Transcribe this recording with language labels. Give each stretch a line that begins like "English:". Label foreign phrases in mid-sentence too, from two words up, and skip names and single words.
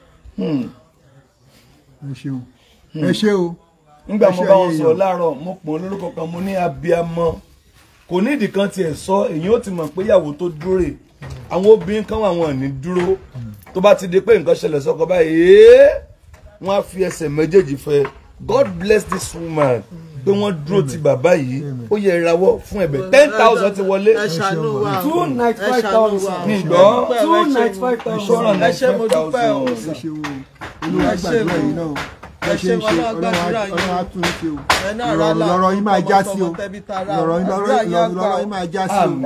Yoruba: Ẹ ṣeun ẹ ṣé o. Nígbà mo bá wọn sọ láàárọ̀ mo pọ̀ lórúkọ kan mo ní abiyamọ kò ní ìdí kan tiẹ̀ sọ èyí ó ti mọ̀ pé ìyàwó tó dúró rè àwọn obìnrin kan wà wọn ní dúró tó bá ti di pé nǹkan ṣẹlẹ̀ sọ́kọ báyìí wọ́n á fi ẹsẹ̀ méjèèjì fẹ́.
English: God bless this woman
Yoruba: pé wọ́n dúró ti bàbá yìí ó yẹ ìrawọ́ fún ẹ̀bẹ̀ 10,000 ti wọlé. Ẹ ṣàánú wa 295,000 ní ìgbọ́ 295,000 ẹ ṣé mo dúpẹ́ o. Ẹ ṣe wo Olúwa gbàdúrà yìí náà ẹ ṣe ń ṣe Ọlọ́run á tún ṣe o. Lọ́rọ̀ yín máa já sí o. Lọ́rọ̀ yín máa já sí o.